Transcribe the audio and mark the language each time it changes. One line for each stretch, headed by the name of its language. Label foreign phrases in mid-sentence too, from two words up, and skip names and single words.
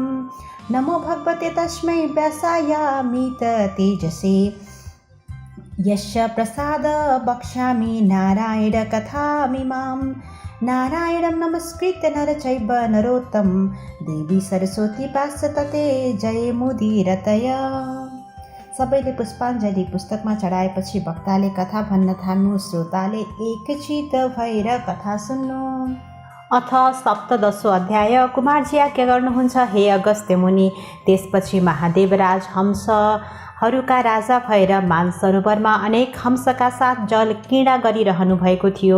Sanskrit: नमो भगवते तस्मै व्यासायामित तेजसे यस्य प्रसाद वक्ष्यामि नारायण कथामिमां। नारायणं नमस्कृत्य नर चैव नरोत्तम देवी सरस्वती पार्षतते जय मुदीरतय।
Nepali: सबैले पुष्पाञ्जली पुस्तकमा चढाएपछि वक्ताले कथा भन्न थाल्नु। श्रोताले एकचित भएर कथा सुन्नु।
Sanskrit: अथ सप्तदशो अध्याय।
Nepali: कुमारजी आज्ञा गर्नुहुन्छ हे अगस्त्य मुनि। त्यसपछि महादेवराज हंसहरूका राजा भएर मानसरोवरमा अनेक हंसका साथ जल क्रीडा गरिरहनु भएको थियो।